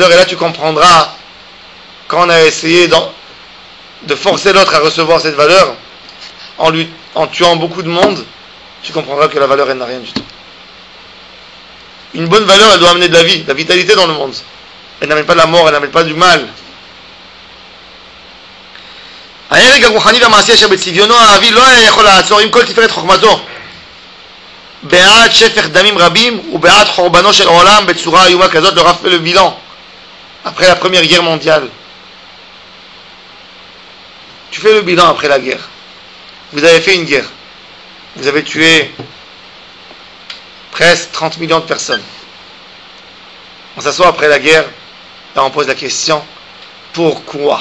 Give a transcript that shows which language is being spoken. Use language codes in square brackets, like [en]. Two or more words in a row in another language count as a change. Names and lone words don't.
[fr] Et là tu comprendras, quand on a essayé de forcer l'autre à recevoir cette valeur, en tuant beaucoup de monde, tu comprendras que la valeur, elle n'a rien du tout. Une bonne valeur, elle doit amener de la vie, de la vitalité dans le monde. Elle n'amène pas de la mort, elle n'amène pas du mal. [he] ההרג הרוחני והמעשי אשר בצביונו האבי לא היה יכול לעצור עם כל תפארת חוכמתו בעד שפך דמים רבים ובעד חורבנו של עולם בצורה איומה כזאת. [fr] Le Rav fait le bilan après la première guerre mondiale. Tu fais le bilan après la guerre. Vous avez fait une guerre. Vous avez tué presque 30 millions de personnes. On s'assoit après la guerre et on pose la question, pourquoi?